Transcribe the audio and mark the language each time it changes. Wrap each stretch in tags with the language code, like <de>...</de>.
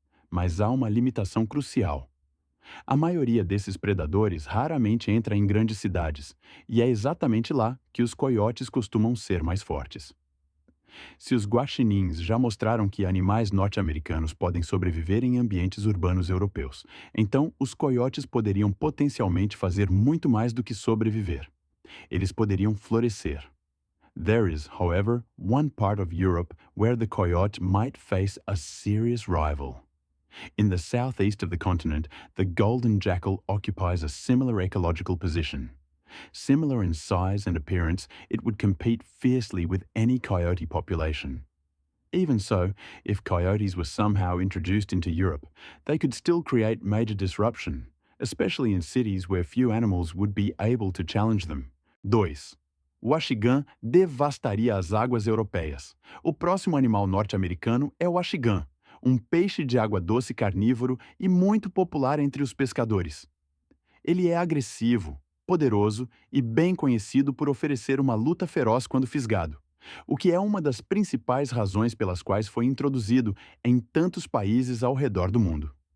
<pt>Mas há uma limitação crucial. A maioria desses predadores raramente entra em grandes cidades, e é exatamente lá que os coiotes costumam ser mais fortes. Se os guaxinins já mostraram que animais norte-americanos podem sobreviver em ambientes urbanos europeus, então os coiotes poderiam potencialmente fazer muito mais do que sobreviver. Eles poderiam florescer.</pt> <en>There is, however, one part of Europe where the coyote might face a serious rival. In the southeast of the continent, the golden jackal occupies a similar ecological position. Similar in size and appearance, it would compete fiercely with any coyote population. Even so, if coyotes were somehow introduced into Europe, they could still create major disruption, especially in cities where few animals would be able to challenge them. 2.</en> <pt>O axigã devastaria as águas europeias. O próximo animal norte-americano é o axigã, um peixe de água doce carnívoro e muito popular entre os pescadores. Ele é agressivo, poderoso e bem conhecido por oferecer uma luta feroz quando fisgado, o que é uma das principais razões pelas quais foi introduzido em tantos países ao redor do mundo.</pt>